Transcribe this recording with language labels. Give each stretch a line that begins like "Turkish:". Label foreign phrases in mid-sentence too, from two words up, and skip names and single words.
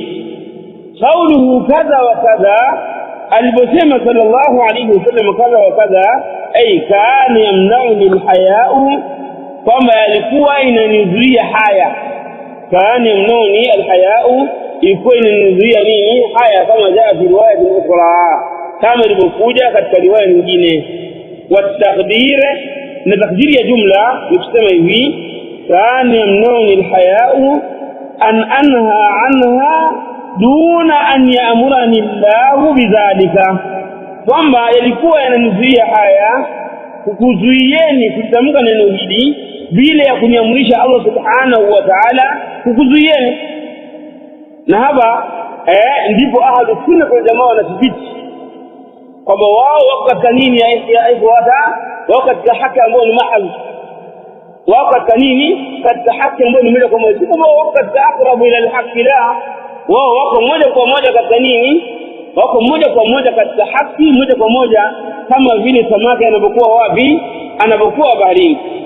Arabic: قوله كذا وكذا, aliposema صلى الله عليه وسلم كذا وكذا أي كان يمنعني الحياء,
Swahili: kwamba alikuwa inanizuia haya.
Arabic: كان يمنعني الحياء,
Swahili: ilikuwa inanizuia nini? Haya,
Arabic: كما جاء في رواية أخرى,
Swahili: kama ilivyokuja katika riwaya nyingine.
Arabic: وتقدير,
Swahili: na takdiri ya jumla ni kusema hivi:
Arabic: كان يمنعني الحياء أن أنهى أنهى دون أن يأمرني الله بذلك,
Swahili: kwamba yalikuwa yananizuia haya kukuzuieni kutamka neno hili bila ya kuniamrisha Allah
Arabic: سبحانه وتعالى
Swahili: kukuzuieni. Na hapa ndipo
Arabic: أهل السنة
Swahili: kwa jamaa wanathibiti kwamba wao wako katika nini
Arabic: يا إخوتاه,
Swahili: wako katika haki ambayo ni mahal, wako katika nini, katika haki ambayo ni moja kwa moja, kama wako katika
Arabic: أقرب إلى الحق,
Swahili: la wao wako moja kwa moja katika nini, wako moja kwa moja katika haki, moja kwa moja, kama vile samaki anapokuwa wapi, anapokuwa baharini.